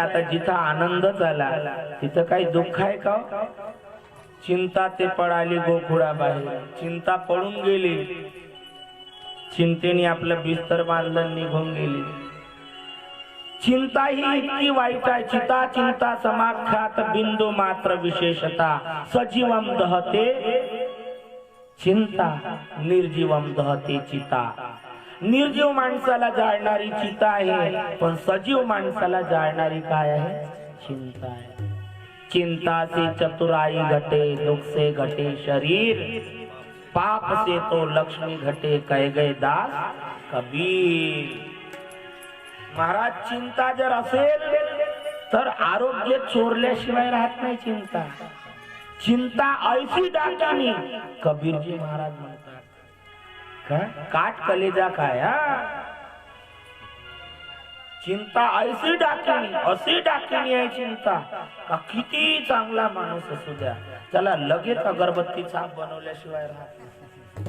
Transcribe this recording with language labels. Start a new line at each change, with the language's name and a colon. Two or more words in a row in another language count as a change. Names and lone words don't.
Marathi: आता जिथं आनंद झाला तिथं काही दुःख आहे का? चिंता ते पळाली गोकुळाबाहेर, चिंता पळून गेली, चिंतेने आपलं बिस्तर बांधलं निघून गेली. चिंता ही इतकी वाईट आहे.
Sanskrit: चिता चिंता समाख्यात बिंदू मात्र विशेषता, सजीवम दहते चिंता निर्जीवम दहते चिता.
Marathi: निर्जीव माणसाला जाळणारी चिता आहे, पण सजीव माणसाला जाळणारी काय आहे? चिंता आहे.
Hindi: चिंता से चतुराई घटे, दुख से घटे शरीर, पाप से तो लक्ष्मी घटे, कह गए दास कबीर.
Marathi: महाराज, चिंता जर असेल तर आरोग्य चोरल्याशिवाय राहत नाही.
Hindi: चिंता चिंता ऐसी डाकिनी,
Marathi: कबीरजी महाराज म्हणतात काय
Hindi: काट कलेजा
Marathi: काय
Hindi: चिंता ऐसी डाकिनी,
Marathi: अशी डाकिनी आहे चिंता का किती चांगला माणूस असू द्या त्याला लगेच अगरबत्ती चाप बनवल्याशिवाय राहत नाही.